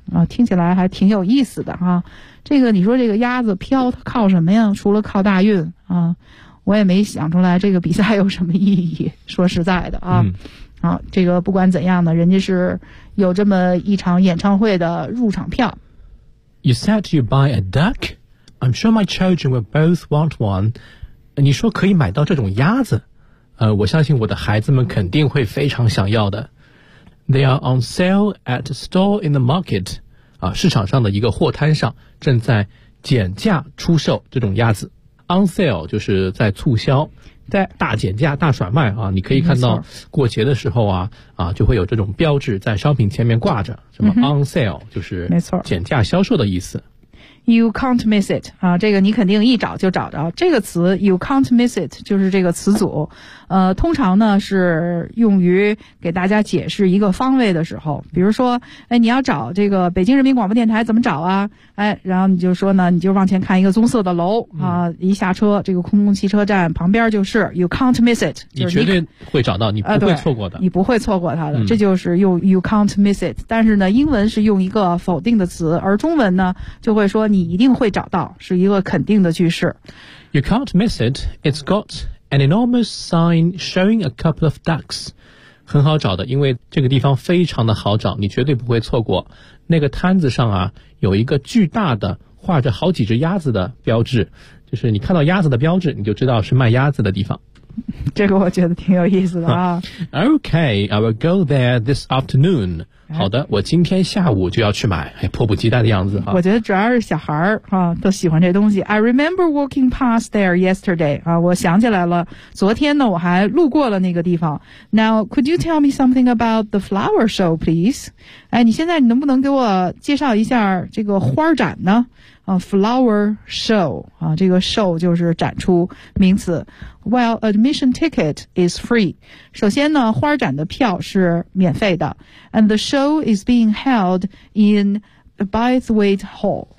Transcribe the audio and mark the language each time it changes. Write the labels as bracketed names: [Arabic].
[Chinese] 听起来还挺有意思的哈。这个你说这个鸭子飘它靠什么呀？除了靠大运啊，我也没想出来这个比赛有什么意义。说实在的啊，啊，这个不管怎样呢，人家是有这么一场演唱会的入场票。 [English] You said you buy a duck? I'm sure my children will both want one. [Chinese] 你说可以买到这种鸭子？我相信我的孩子们肯定会非常想要的。 [English] They are on sale at a store in the market. [Chinese] 啊，市场上的一个货摊上正在减价出售这种鸭子。 On sale 就是在促销，在大减价、大甩卖啊！你可以看到过节的时候啊啊，就会有这种标志在商品前面挂着，什么 on sale 就是没错，减价销售的意思。 [English] You can't miss it [Chinese] 啊，这个你肯定一找就找着。这个词 you can't miss it 就是这个词组，通常呢是用于给大家解释一个方位的时候，比如说，哎，你要找这个北京人民广播电台怎么找啊？哎，然后你就说呢，你就往前看一个棕色的楼啊，一下车，这个空中汽车站旁边就是 [English] you can't miss it， [Chinese] 你绝对会找到，你不会错过的，你不会错过它的，这就是用 [English] you can't miss it。 [Chinese] 但是呢，英文是用一个否定的词，而中文呢就会说你一定会找到，是一个肯定的句式。 [English] You can't miss it. It's got an enormous sign showing a couple of ducks. [Chinese] 很好找的，因为这个地方非常的好找，你绝对不会错过。那个摊子上啊，有一个巨大的画着好几只鸭子的标志，就是你看到鸭子的标志，你就知道是卖鸭子的地方。这个我觉得挺有意思的啊。 [English] Okay, I will go there this afternoon. [Chinese] 好的，我今天下午就要去买，哎，迫不及待的样子啊。我觉得主要是小孩啊都喜欢这东西。 [English] I remember walking past there yesterday. [Chinese] 啊，我想起来了，昨天呢我还路过了那个地方。 [English] Now, could you tell me something about the flower show, please? [Chinese] 哎，你现在能不能给我介绍一下这个花展呢？ flower show, 啊，这个 show 就是展出名词。 [English] Well, admission ticket is free. [Chinese] 首先呢，花展的票是免费的。 [English] And the show is being held in Bythewaite Hall.